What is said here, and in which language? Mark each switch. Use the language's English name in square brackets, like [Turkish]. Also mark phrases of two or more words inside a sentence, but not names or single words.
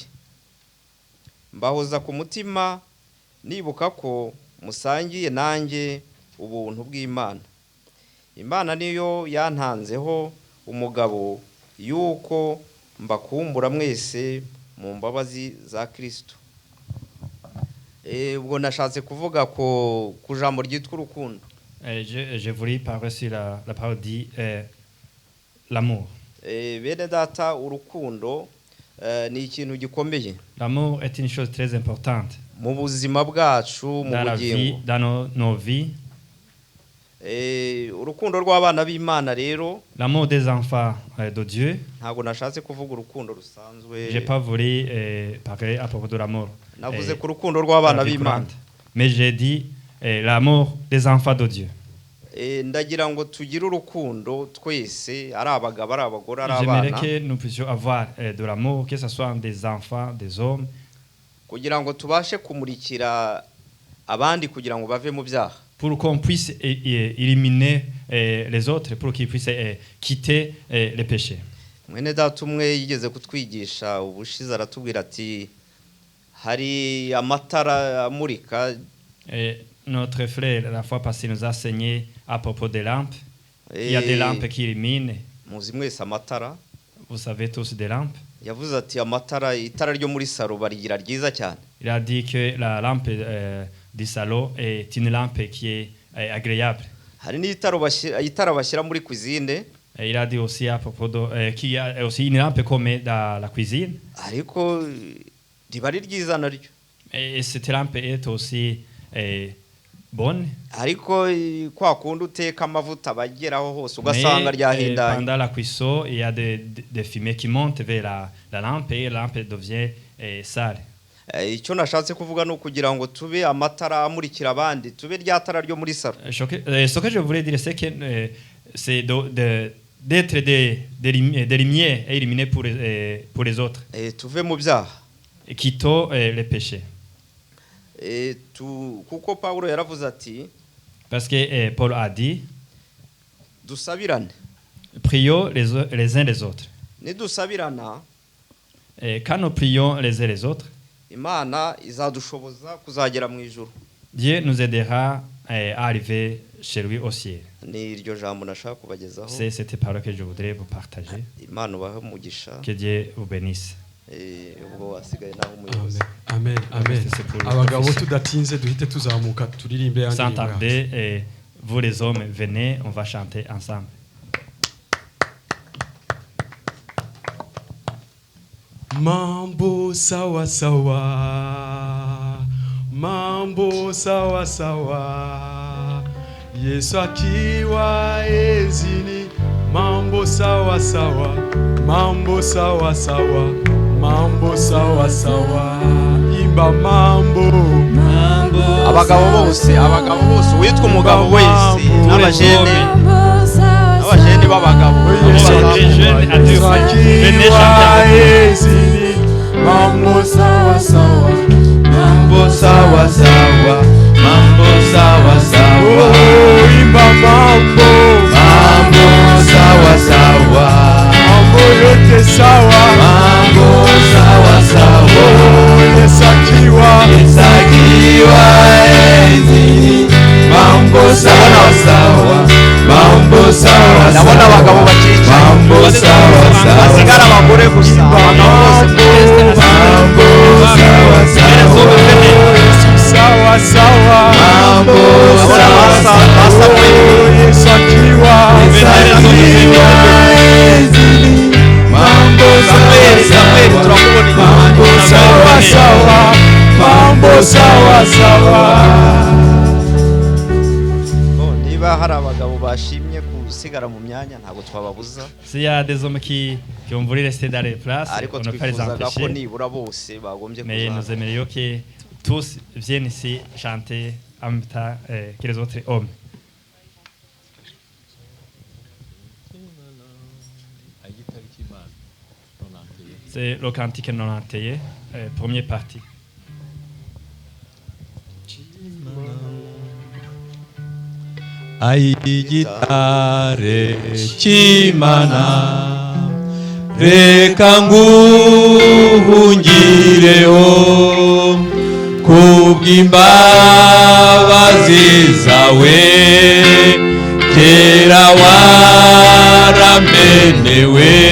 [Kinyarwanda] Mbahoza ku mutima nibuka ko musangiye nanjye ubuntu bw'Imana. Imana niyo yantanzeho umugabo yuko mbakumbura mwese mu mbabazi za Kristo. Ubwo nashatse kuvuga ku jambo ryitwa urukundo. [French] Je voulais parler sur la parole dit l'amour. [Kinyarwanda] Bene data, urukundo ni ikintu gikomeye. [French] L'amour est une chose très importante. [Kinyarwanda] Mu buzima bwacu, mu bugingo. [French] Dans nos vies. [Kinyarwanda] Urukundo rw'abana b'Imana rero. [French] L'amour des enfants de Dieu. [Kinyarwanda] Ntago nashatse kuvuga urukundo rusanzwe. [French] J'ai pas voulu parler à propos de l'amour. [Kinyarwanda] Navuze ku rukundo rw'abana b'Imana. [French] Mais j'ai dit l'amour des enfants de Dieu. [Kinyarwanda] Ndagira ngo tugire urukundo twese, ari abagabo ari abagore ari abana. [French] J'aimerais que nous puissions avoir de l'amour, que ce soit des enfants, des hommes, [Kinyarwanda] kugira ngo tubashe kumurikira abandi kugira ngo bave mu byaha. [French] Pour qu'on puisse éliminer les autres, pour qu'ils puissent quitter les péchés. [Kinyarwanda] Mwene data umwe yigeze kutwigisha ubushize aratubwira ati hari amatara amurika. [French] Notre frère, la fois passée, nous a enseigné à propos des lampes. Il y a des lampes qui illuminent. [Kinyarwanda] Muzi mwese amatara. [French] Vous savez tous des lampes. [Kinyarwanda] Yavuze ati amatara, itara ryo muri salo barigira ryiza cyane. [French] Il a dit que la lampe du salon est une lampe qui est agréable. [Kinyarwanda] Hari n'itara bashyira muri cuisine. [French] Il a dit aussi à propos de qu'il y a aussi une lampe comme dans la cuisine. [Kinyarwanda] Ariko riba ari ryiza naryo. [French] Et cette lampe est aussi bonne. [Kinyarwanda] Ariko kwa kundi uteka amavuta bageraho hose ugasanga ryahindanye. [French] Pendant la cuisson, il y a des fumées qui montent vers la lampe et la lampe devient sale. [Kinyarwanda] Icyo nashatse kuvuga no kugira ngo tube amatara amurikira abandi, tube ryatara ryo muri salo. [French] Ce que je voulais dire c'est que c'est d'être des lumières et illuminer pour les autres. [Kinyarwanda] Tuve mu byaha. [French] Quittons les péchés. [Kinyarwanda] Kuko Paulo yaravuze ati, [French] parce que Paul a dit, [Kinyarwanda] dusabirane. [French] Prions les uns les autres. [Kinyarwanda] Nidusabirana, [French] quand nous prions les uns les autres, [Kinyarwanda] Imana izadushoboza kuzagera mu ijuru. [French] Dieu nous aidera à arriver chez lui au ciel. [Kinyarwanda] Ni iryo jambo nashaka kubagezaho. [French] C'est cette parole que je voudrais vous partager. [Kinyarwanda] Imana ubahe umugisha. [French] Que Dieu vous bénisse. [Kinyarwanda] Ubwo wasigaye naho umuyobozi. Amen, amen. Abagabo tudatinze duhite tuzamuka turirimbe yandi. [French] Sans tarder, vous les hommes, venez, on va chanter ensemble. [Swahili] Mambo sawa sawa, mambo sawa sawa, Yesu akiwa ezini. Mambo sawa sawa, mambo sawa sawa, mambo sawa sawa, imba mambo. [Kinyarwanda] Abagabo bose witwa umugabo wese n'abajene b'abagabo. [Swahili] Mambo sawa sawa, mambo sawa sawa, mambo sawa sawa, imba mambo sawa sawa, mambo yote sawa, mambo sawa sawa, yesakiwa enzini, mambo sawa sawa, mambo sawa. [Kinyarwanda] Ndabona abagabo bakirikiye, [Swahili] mambo sawa sawa, [Kinyarwanda] basigara abagore gusa, abagabo bose [Swahili] mambo sawa sawa, sawa, mambo sawa sawa, yesakiwa enzini, mambo sawa sawa, mambo sawa sawa. [Kinyarwanda] Niba hari abagabo bashimye gusigara mu myanya ntabwo twababuza. [French] S'il y a des hommes qui ont voulu rester dans les places, on ne peut pas les empêcher. [Kinyarwanda] Ko nibura bose bagombye kuza. [French] Mais nous aimerions que tous viennent ici chanter en même temps que les autres hommes. C'est le cantique 91, première partie. [Kinyarwanda] Ai gitare chimana reka nguhungireho kubw'imbabazi zawe kera waramenewe